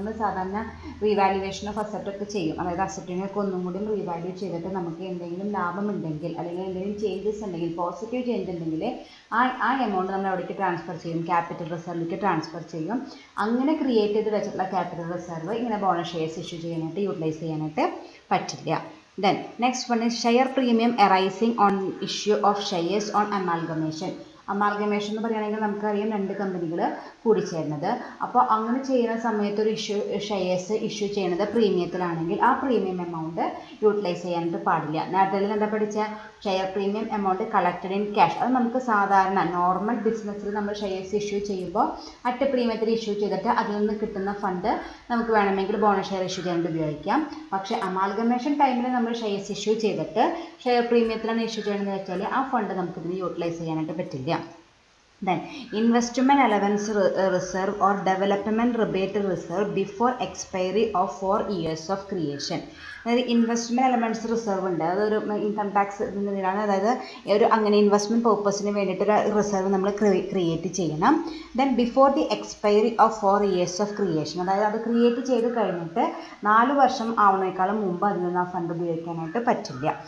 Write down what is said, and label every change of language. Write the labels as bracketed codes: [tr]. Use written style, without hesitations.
[ml] നമ്മൾ സാധാരണ revaluation of asset ഒക്കെ ചെയ്യും, അതായത് അസറ്റിനൊക്കെ ഒന്നും കൂടി റീവാല്യൂ ചെയ്തിട്ട് നമുക്ക് എന്തെങ്കിലും ലാഭമുണ്ടെങ്കിൽ അല്ലെങ്കിൽ എന്തെങ്കിലും ചേഞ്ചസ് ഉണ്ടെങ്കിൽ, പോസിറ്റീവ് ചേഞ്ച് ഉണ്ടെങ്കിൽ ആ എമൗണ്ട് നമ്മൾ എവിടേക്ക് ട്രാൻസ്ഫർ ചെയ്യും? ക്യാപിറ്റൽ റിസർവിലേക്ക് ട്രാൻസ്ഫർ ചെയ്യും. അങ്ങനെ ക്രിയേറ്റ് ചെയ്ത് വെച്ചിട്ടുള്ള ക്യാപിറ്റൽ റിസർവ് ഇങ്ങനെ ബോണസ് ഷെയർസ് ഇഷ്യൂ ചെയ്യാനായിട്ട് യൂട്ടിലൈസ് ചെയ്യാനായിട്ട് പറ്റില്ല. [en] Then next one is share premium arising on issue of shares on amalgamation. [ml] Amalgamation എന്ന് പറയുകയാണെങ്കിൽ നമുക്കറിയാം 2 കമ്പനികൾ കൂടിച്ചേരുന്നത്. അപ്പോൾ അങ്ങനെ ചെയ്യുന്ന സമയത്ത് ഒരു ഷെയർസ് ഇഷ്യൂ ചെയ്യുന്നത് പ്രീമിയത്തിലാണെങ്കിൽ ആ പ്രീമിയം എമൗണ്ട് യൂട്ടിലൈസ് ചെയ്യാനായിട്ട് പാടില്ല. നേരത്തെ എന്താ പഠിച്ച [en] Share premium amount collected in cash. [ml] അത് നമുക്ക് സാധാരണ നോർമൽ ബിസിനസ്സിൽ നമ്മൾ ഷെയർസ് ഇഷ്യൂ ചെയ്യുമ്പോൾ അറ്റ് പ്രീമിയത്തിൽ ഇഷ്യൂ ചെയ്തിട്ട് അതിൽ നിന്ന് കിട്ടുന്ന ഫണ്ട് നമുക്ക് വേണമെങ്കിൽ ബോണസ് ഷെയർ ഇഷ്യൂ ചെയ്യാനായിട്ട് ഉപയോഗിക്കാം. പക്ഷേ അമാൽഗമേഷൻ ടൈമിൽ നമ്മൾ ഷെയർസ് ഇഷ്യൂ ചെയ്തിട്ട് ഷെയർ പ്രീമിയത്തിലാണ് ഇഷ്യൂ ചെയ്യണമെന്ന് വെച്ചാൽ ആ ഫണ്ട് നമുക്കിതിന് യൂട്ടിലൈസ് ചെയ്യാനായിട്ട് പറ്റില്ല. [en] Then investment allowance reserve or development rebate reserve before expiry of 4 years of creation. [ml] അതായത് ഇൻവെസ്റ്റ്മെൻറ്റ് അലവൻസ് റിസർവ് ഉണ്ട്, അതൊരു ഇൻകം ടാക്സ് ഇതിലാണ്. അതായത് ഒരു അങ്ങനെ ഇൻവെസ്റ്റ്മെൻറ്റ് പേർപ്പസിന് വേണ്ടിയിട്ടൊരു റിസർവ് നമ്മൾ ക്രിയേറ്റ് ചെയ്യണം. [en] Then before the expiry of 4 years of creation. [ml] അതായത് അത് ക്രിയേറ്റ് ചെയ്ത് കഴിഞ്ഞിട്ട് 4 വർഷം ആവുന്നേക്കാളും മുമ്പ് അതിൽ നിന്ന് ആ ഫണ്ട് ഉപയോഗിക്കാനായിട്ട് പറ്റില്ല.